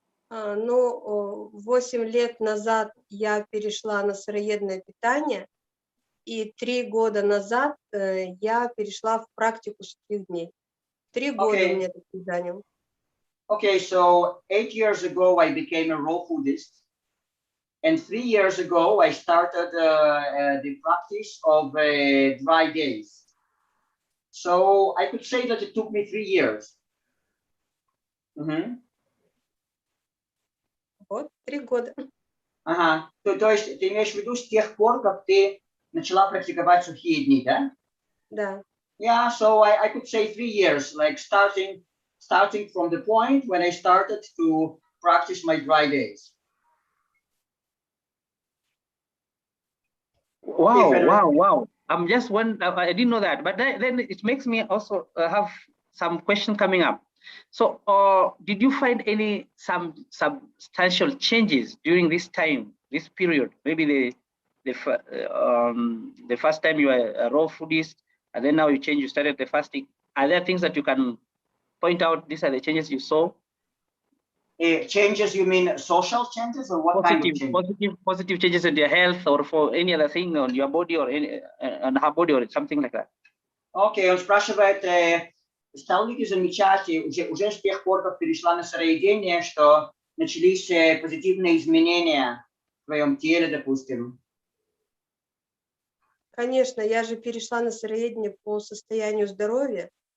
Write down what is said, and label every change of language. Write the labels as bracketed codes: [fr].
[ru] 8 лет назад я перешла на сыроедное питание, и 3 года назад я перешла в практику сухих дней. 3 года у меня это заняло. [en] Okay, so 8 years ago I became a raw foodist. And 3 years ago, I started the practice of dry days. So I could say that it took me 3 years. [ru] Вот, 3 года. То есть ты имеешь в виду с тех пор, как ты начала практиковать сухие дни, да? Да. [en] Yeah, so I could say 3 years, like starting from the point when I started to practice my dry days. Wow. I'm just one. I didn't know that, but then it makes me also have some question coming up. So did you find some substantial changes during this time, this period? Maybe the first time you were a raw foodist, and then now you started the fasting. Are there things that you can point out? These are the changes you saw. Changes, you mean social changes or what kind of changes? Positive changes in your health or for any other thing on your body or on her body or something like that. [ru] Okay, он спрашивает, стал ли ты замечать уже с тех пор, как перешла на сыроедение, что начались позитивные изменения в твоем теле, допустим? Конечно, я же перешла на сыроедение по состоянию здоровья.